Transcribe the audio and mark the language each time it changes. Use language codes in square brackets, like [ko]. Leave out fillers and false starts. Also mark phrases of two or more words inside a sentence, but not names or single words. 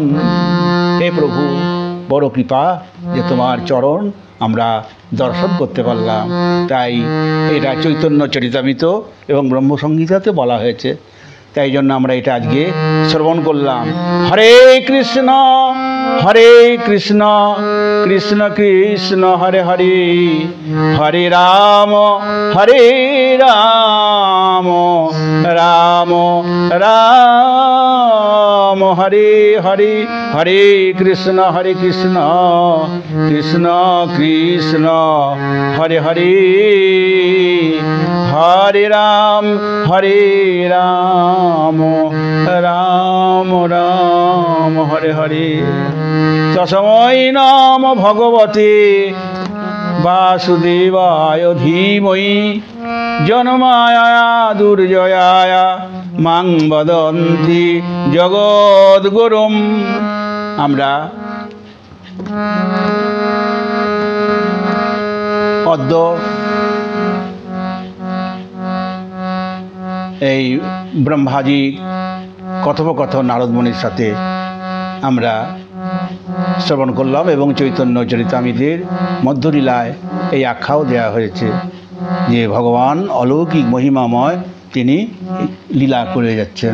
[bn] হে প্রভু, বড় কৃপা যে তোমার চরণ আমরা দর্শন করতে পারলাম। তাই এটা চৈতন্য চরিতামৃত এবং ব্রহ্মসংহিতাতে বলা হয়েছে, তাই জন্য আমরা এটা আজকে শ্রবণ করলাম। [sa] হরে কৃষ্ণ কৃষ্ণ কৃষ্ণ হরে হরে, হরে রাম রাম রাম হরে হরে, হরে কৃষ্ণ কৃষ্ণ কৃষ্ণ হরে হরে, হরে রাম রাম রাম হরে হরে। তস্मै নম ভগবতে বাসুদেবায় ধীমহি, জনমায়া দুর্জয়ায় মাং বদন্তি জগদ্গুরুম। [bn] আমরা পদ্ম এই ব্রহ্মাজি কথোপকথন নারদমুনির সাথে আমরা শ্রবণ করলাম এবং চৈতন্য চরিতামৃতের মধ্যলীলায় এই আখ্যাও দেওয়া হয়েছে যে ভগবান অলৌকিক মহিমাময়, তিনি লীলা করে যাচ্ছেন।